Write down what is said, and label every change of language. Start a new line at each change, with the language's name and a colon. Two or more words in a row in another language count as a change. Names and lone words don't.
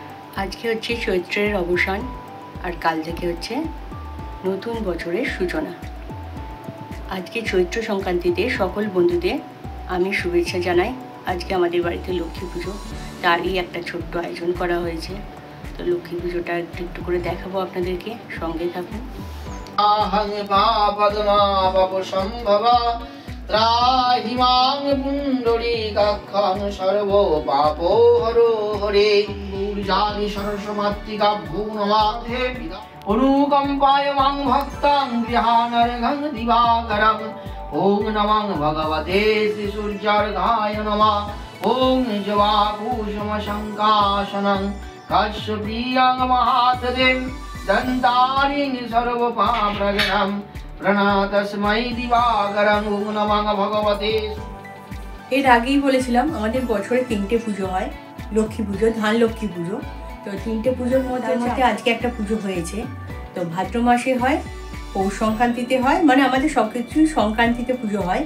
Bangla: আজকে হচ্ছে চৈত্রের অবসান আর কাল থেকে হচ্ছে নতুন বছরের সূচনা। আজকে চৈত্র সংক্রান্তিতে সকল বন্ধুদের আমি শুভেচ্ছা জানাই। আজকে আমাদের বাড়িতে লক্ষ্মী পুজো, তারই একটা ছোট্ট আয়োজন করা হয়েছে। তো লক্ষ্মী পুজোটা একটু করে দেখাবো আপনাদেরকে, সঙ্গে থাকুন।
Sanskrit: त्राहि मां पुण्डरीकाक्षं सर्व पापो हरो हरे ऊर्जानि सरस्वमातृकाभ्यो नमाते अनुकम्पाय मां भक्तां गृहानर्घं दिवाकरं ॐ नमः भगवते श्रीसूर्यार्घाय नमः ॐ जवाकुसुमशङ्कासनं कश्यप्रियं महातदें दन्तारिं सर्वपापप्रगणम्
Bangla: এর আগেই বলেছিলাম আমাদের বছরে 3টে পুজো হয়। লক্ষ্মী পুজো, ধান লক্ষ্মী পুজো। তো 3টে পুজোর মধ্যে আজকে একটা পুজো হয়েছে। তো ভাদ্র মাসে হয়, পৌষ সংক্রান্তিতে হয়, মানে আমাদের সব কিছুই সংক্রান্তিতে পুজো হয়।